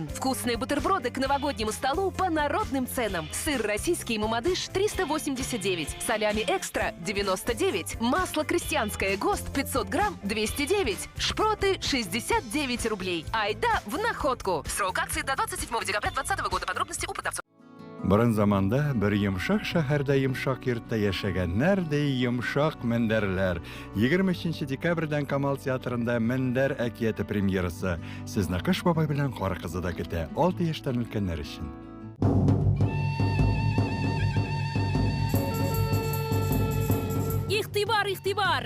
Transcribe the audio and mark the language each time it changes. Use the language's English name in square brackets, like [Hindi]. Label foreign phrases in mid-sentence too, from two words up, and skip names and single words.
[Russian] Вкусные бутерброды к новогоднему столу по народным ценам. Сыр российский «Мамадыш» 389. Салями экстра 99. Масло крестьянское ГОСТ 500 грамм 209. Шпроты 69 рублей. Айда в «Находку». Срок акции до 27 декабря 2020 года. Подробности у продавцов. [Tatar] Борын заманда bir йомшак шәһәрдә йомшак йортта яшәгәннәр ди йомшак мендәрләр. 23 декабрьдән Камал театрында Мендәр әкияте премьерасы. Сезне Кыш бабай белән Кара кызы да көтә. 6 яшьтән өлкәннәр өчен. Ихтибар, ихтибар!